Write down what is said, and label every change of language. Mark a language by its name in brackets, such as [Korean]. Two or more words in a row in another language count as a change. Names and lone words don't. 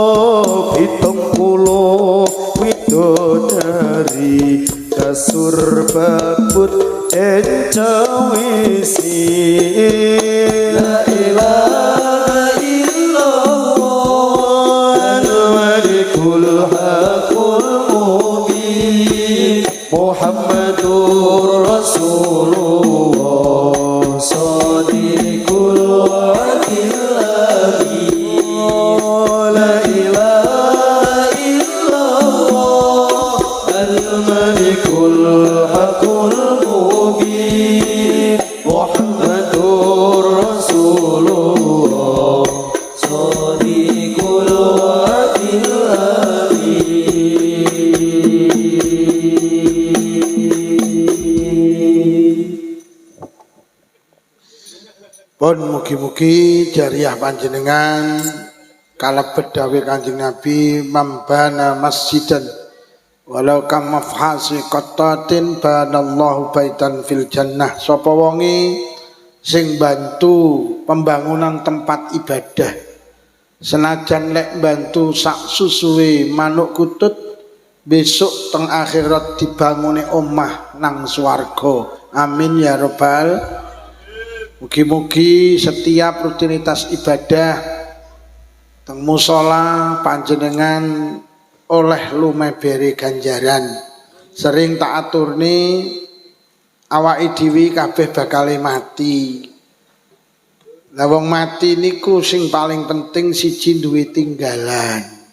[Javanese] 70 widodari kasur babut encawisi [Arabic] لا إله إلا الله الملك الحق المبين محمد رسول الله صادق الوعد آمين لا إله إلا الله الملك الحق المبين محمد رسول الله صادق الوعد آمين. [Javanese] Pun mugi-mugi jariah panjenengan kalebet dawuh Kanjeng Nabi [Arabic] من بنى مسجدا ولو كمفحص قطاة بنى الله بيتا في الجنة [Javanese] sapa wonge sing bantu pembangunan tempat ibadah senajan lek bantu sak susuwe manuk kutut besok teng akhirat dibangune omah nang swarga [Arabic] آمين يا رب. [Javanese] Mugi-mugi setiap rutinitas ibadah teng musala panjenengan oleh lumebere ganjaran. Sering tak aturne awake dhewe kabeh bakal mati. Lah wong mati niku sing paling penting siji duwe tinggalan.